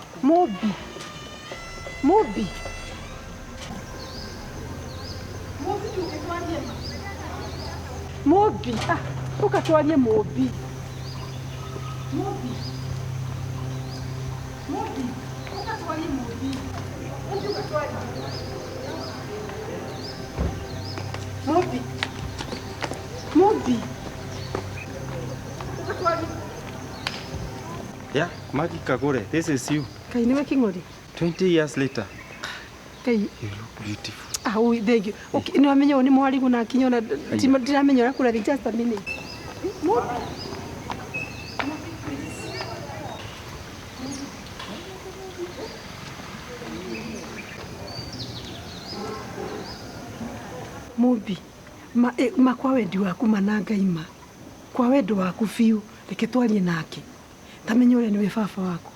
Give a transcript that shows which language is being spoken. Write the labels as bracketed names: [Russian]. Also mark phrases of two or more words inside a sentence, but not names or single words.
[Kikuyu] Mobi. Mobi, ũkatwarie Mobi. Ũkatwarie Mobi. Mobi. [English] Yeah, Maggie Kagore, this is you. [Kikuyu] Kai nĩwe kĩng'ori? [English] 20 years later. [Kikuyu] Kai. [English] You look beautiful. Ui, thank you. [Kikuyu] Okay, nĩ wamenya ũyũ nĩ mwarimũ na akinya ona ndiramenya ũrĩa kũrĩa [English] just a minute. [Kikuyu] Mobi, kwa wendi waku manangaima, kwa wendo waku biũ, reke twarie nake, tamenya ũrĩa nĩwe baba waku.